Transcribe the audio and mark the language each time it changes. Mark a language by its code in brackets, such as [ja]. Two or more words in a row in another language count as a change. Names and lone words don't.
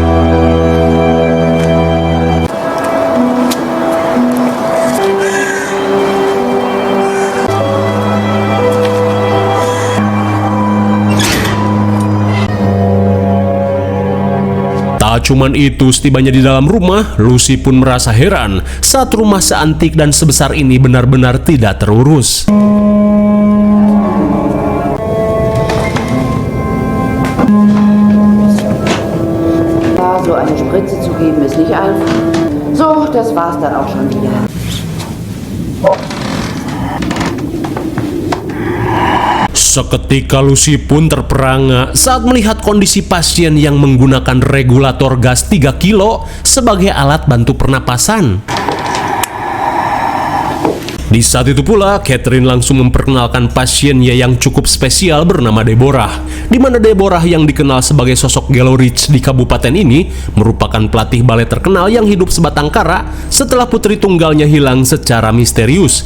[id] Tak cuman itu, setibanya di dalam rumah, Lucy pun merasa heran saat rumah seantik dan sebesar ini benar-benar tidak terurus. [de] So eine Spritze zu geben ist nicht einfach. So, das war's dann auch schon wieder. [id] Seketika Lucy pun terperangah saat melihat kondisi pasien yang menggunakan regulator gas 3 kilo sebagai alat bantu pernapasan. Di saat itu pula, Catherine langsung memperkenalkan pasiennya yang cukup spesial bernama Deborah, di mana Deborah yang dikenal sebagai sosok Gelo Rich di kabupaten ini merupakan pelatih balet terkenal yang hidup sebatang kara setelah putri tunggalnya hilang secara misterius.